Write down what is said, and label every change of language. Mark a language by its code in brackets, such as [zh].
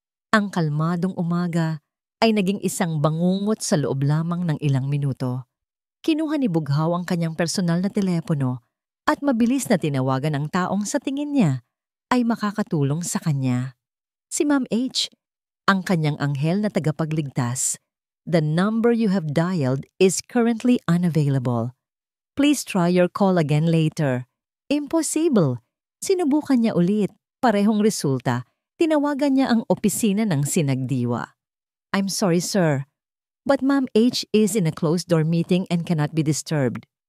[tl] Ang kalmadong umaga ay naging isang bangungot sa loob lamang ng ilang minuto. Kinuha ni Bughaw ang kanyang personal na telepono at mabilis na tinawagan ang taong sa tingin niya ay makakatulong sa kanya. Si Ma'am H, ang kanyang anghel na tagapagligtas. [en] The number you have dialed is currently unavailable. Please try your call again later. Impossible. [tl] Sinubukan niya ulit. Parehong resulta. Tinawagan niya ang opisina ng sinagdiwa. [en] I'm sorry, sir, but Ma'am H is in a closed-door meeting and cannot be disturbed.